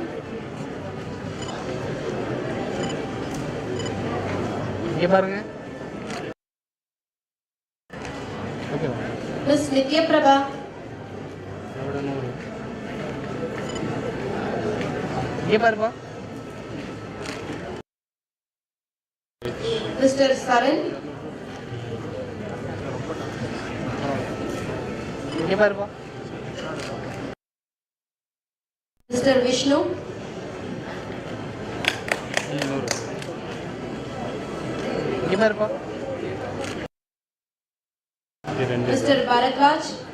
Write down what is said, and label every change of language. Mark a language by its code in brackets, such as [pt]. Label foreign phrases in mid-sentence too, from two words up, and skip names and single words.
[ta] இங்கே பாருங்க. ஓகே. Miss Nitya Prabha, இங்கே பாருப்பா. Mr. Saran, இங்கே பாருப்பா. Mr. Vishnu, இங்கே பாருப்பா. Mr. Bharadwaj,